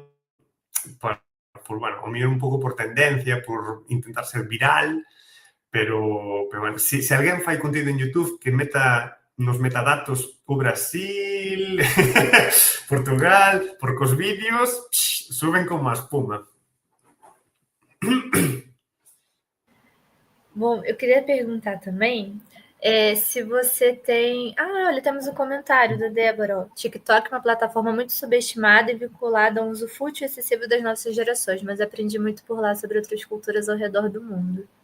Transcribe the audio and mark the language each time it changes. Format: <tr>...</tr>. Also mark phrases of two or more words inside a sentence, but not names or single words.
<gl>Por bueno, ao mellor un pouco por tendencia, por intentar ser viral, pero bueno, se alguén fai contido en YouTube que meta nos metadatos o Brasil, Portugal, porque os vídeos suben como a espuma.</gl> <pt>Bom, eu queria perguntar também se você tem... olha, temos um comentário da Débora. Ó. TikTok é uma plataforma muito subestimada e vinculada a um uso fútil e excessivo das nossas gerações, mas aprendi muito por lá sobre outras culturas ao redor do mundo.</pt>